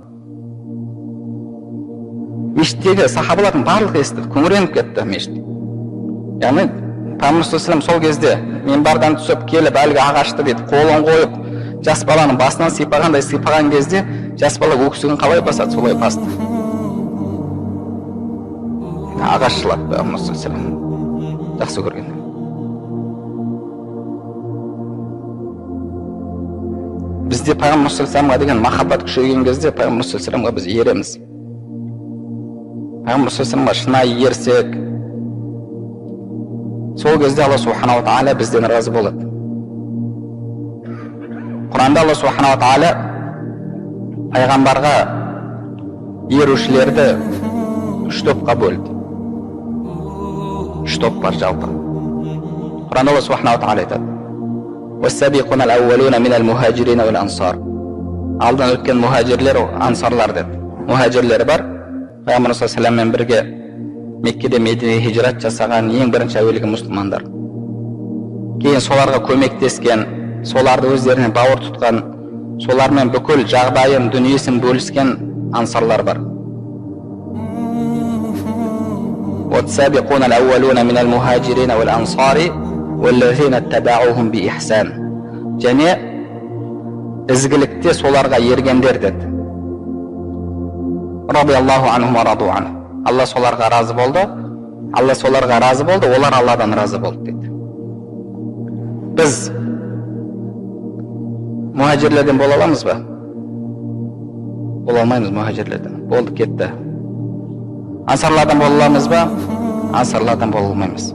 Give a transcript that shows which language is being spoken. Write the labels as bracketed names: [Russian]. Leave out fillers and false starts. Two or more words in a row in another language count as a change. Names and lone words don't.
[Kazakh] Мешіттегі сахабалардың барлығы естіді, күңіреніп кетті мешіт. Яғни пайғамбарымыз [Arabic] صلى الله عليه وسلم [Kazakh] сол кезде минбардан түсіп келіп әлгі ағашты дейді қолын қойып жас баланың басынан сипағандай сипаған кезде жас бала өксігін қалай басады, солай басты. Ағаш жылады пайғамбарымыз [Arabic] صلى الله عليه وسلم [Kazakh] жақсы көрген. Бізде пайғамбарымыз [Arabic] صلى الله عليه وسلم [Kazakh] деген махаббат күшейген кезде пайғамбарымыз [Arabic] صلى الله عليه وسلم [Kazakh] біз ереміз. Пайғамбарымыз [Arabic] صلى الله عليه وسلم [Kazakh] шынайы ерсек, сол кезде Алла [Arabic] سبحانه وتعالى [Kazakh] бізден разы болады. Құранда Алла [Arabic] سبحانه وتعالى [Kazakh] пайғамбарға ерушілерді үш топқа бөлді. Үш топ бар жалпы. Құранда Алла [Arabic] سبحانه وتعالى [Kazakh] айтады: [Arabic] وَالسَّابِقُونَ الْأَوَّلُونَ مِنَ الْمُهَاجِرِينَ وَالْأَنصَارِ. [Kazakh] Алдан өткен мұхажирлер, ансарлар деді. Мұхажирлер бар, пайғамбарымыз [Arabic] صلى الله عليه وسلم [Kazakh] бірге Меккеде Мединеге хижрат жасаған ең бірінші әуелгі мұсылмандар. Кейін соларға көмектескен, соларды өздеріне бауыр тұтқан, солармен бүкіл жағдайын, дүниесін бөліскен ансарлар бар. [Arabic] وَالسَّابِقُونَ الْأَوَّلُونَ مِنَ الْمُهَاجِرِينَ وَالْأَنصَارِ وَالَّذِينَ اتَّبَعُوهُم بِإِحْسَانٍ. [Kazakh] Және ізгілікте соларға ергендер деді. [Arabic] رضي الله عنهم ورضوا عنه. [Kazakh] Алла соларға разы болды. Алла соларға разы болды, олар Алладан разы болды дейді. Біз мухаджирлерден бола аламыз ба? Бола алмаймыз мухаджирлерден. Болды, кетті. Ансарлардан бола аламыз ба? Ансарлардан бола алмаймыз.